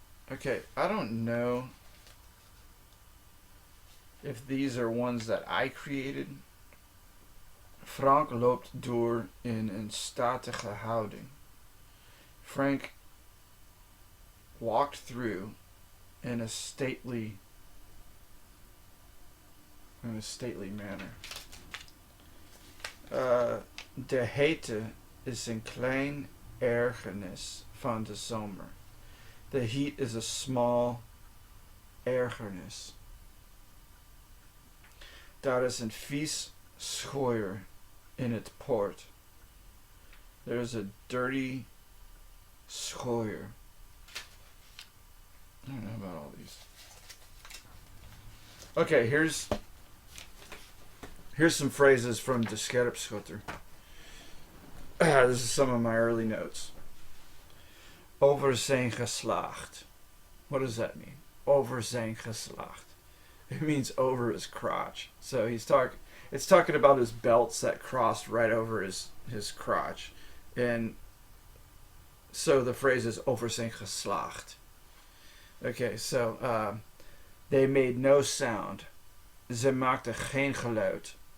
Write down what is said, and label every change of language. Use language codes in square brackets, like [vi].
[en] Okay, I don't know if these are ones that I created. [nl] Frank loopt door in een statige houding. [en] Frank walked through in a stately manner. [nl] De hitte is een klein ergernis van de zomer. [en] The heat is a small ergernis. [nl] Daar is een vies schooier in het poort. [en] There's a dirty schooier. I don't know about all these. Okay, here's some phrases from the Scherpschutter. This is some of my early notes. [nl] Over zijn geslacht. [en] What does that mean? [nl] Over zijn geslacht. [en] It means over his crotch. So it's talking about his belts that crossed right over his crotch. And so the phrase is [nl] over zijn geslacht. [en] Okay, so they made no sound. [nl] Ze maakten geen geluid.